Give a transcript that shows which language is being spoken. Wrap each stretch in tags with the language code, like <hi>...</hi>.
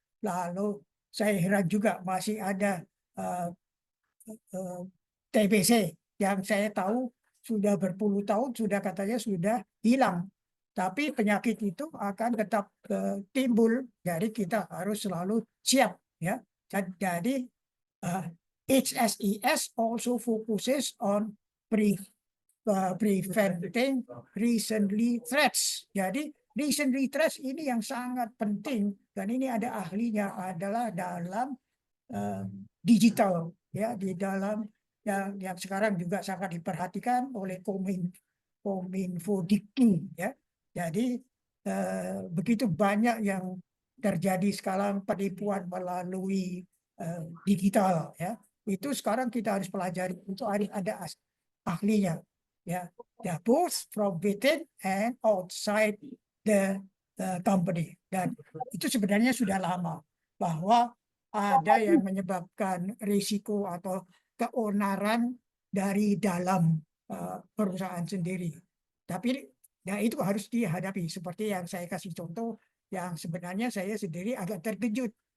<id>Lalu saya heran juga masih ada TBC yang saya tahu sudah berpuluh tahun sudah katanya sudah hilang. Tapi penyakit itu akan tetap timbul, jadi kita harus selalu siap ya. Jadi</id> <en>HSES also focuses on preventing recently threats.</en> <id>Jadi</id> <en>recently threats</en> <id>ini yang sangat penting, dan ini ada ahlinya adalah dalam digital ya, di dalam yang sekarang juga sangat diperhatikan oleh Kominfo-Dikti ya. Jadi begitu banyak yang terjadi sekarang penipuan melalui digital ya. Itu sekarang kita harus pelajari, itu ada ahlinya ya.</id> <en>Both from within and outside the company.</en> <id>Dan itu sebenarnya sudah lama bahwa ada yang menyebabkan risiko atau keonaran dari dalam perusahaan sendiri. Tapi ya itu harus dihadapi. Seperti yang saya kasih contoh, yang sebenarnya saya sendiri agak terkejut.</id>